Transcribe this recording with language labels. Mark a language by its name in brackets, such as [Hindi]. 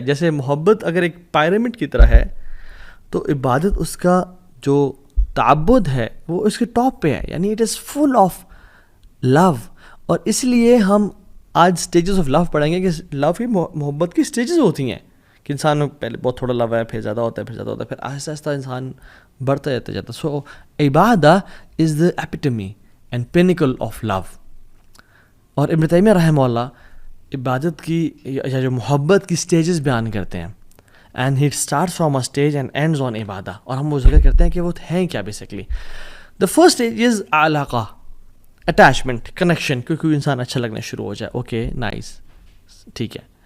[Urdu] جیسے محبت اگر ایک پیرامڈ کی طرح ہے تو عبادت اس کا جو تعبد ہے وہ اس کے ٹاپ پہ ہے, یعنی [English] It is full of love. [Urdu] اور اس لیے ہم آج سٹیجز آف لو پڑھیں گے کہ لو کی محبت کی سٹیجز ہوتی ہیں کہ انسان میں پہلے بہت تھوڑا لو ہے, پھر زیادہ ہوتا ہے, پھر زیادہ ہوتا ہے, پھر آہستہ آہستہ انسان بڑھتا جاتا ہے. [English] So عبادت is the epitome and pinnacle of love. [Urdu] اور ابن تیمیہ رحمہ اللہ عبادت کی یا جو محبت کی سٹیجز بیان کرتے ہیں. [English] And he start from a stage and ends on عبادہ. [Urdu] اور ہم وہ ذکر کرتے ہیں کہ وہ ہیں کیا basically. [English] the first stage is علاقہ, attachment, connection, [Urdu] کیونکہ انسان اچھا لگنا شروع ہو جائے, [English] okay nice, [Urdu] ٹھیک ہے.